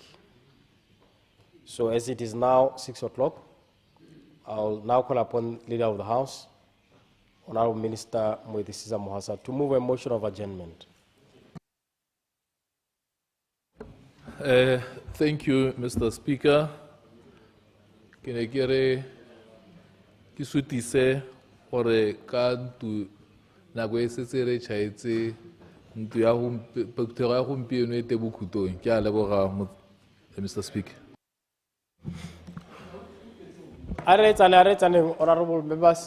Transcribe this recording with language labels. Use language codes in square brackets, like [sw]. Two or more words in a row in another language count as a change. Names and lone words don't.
[en] So as it is now 6 o'clock, I'll now call upon Leader of the House, Honorable Minister 𝗦𝗘𝗦𝗦𝗡𝗧, to move a motion of adjournment. Thank you, Mr. Speaker. [tn] Ke ne ke re ke sutise gore ka ntu nako e setse re tšhaetse ntu ya phetogo ya gompieno e te bokhutong. Ke a leboga Mr. Speaker. [en] Aretsane, honorable members.